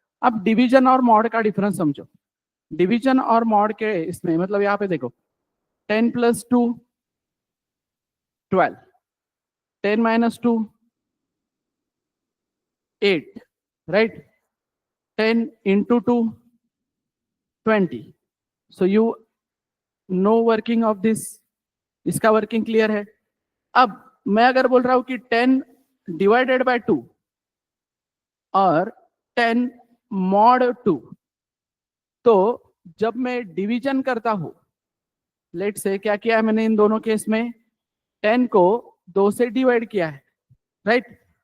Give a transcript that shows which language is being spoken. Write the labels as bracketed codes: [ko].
[hi] अब डिवीजन और मॉड का डिफरेंस समझो. डिवीजन और मॉड के इसमें मतलब यहाँ पे देखो 10 plus 2 12, 10 minus 2 8, right. [en] 10 into 2 20. So you know working of this. [hi] इसका वर्किंग क्लियर है. अब मैं अगर बोल रहा हूं कि 10 डिवाइडेड बाय 2 और 10 मॉड 2, तो जब मैं डिवीजन करता हूं, लेट से क्या किया है मैंने इन दोनों केस में, 10 को 2 से डिवाइड किया है, राइट.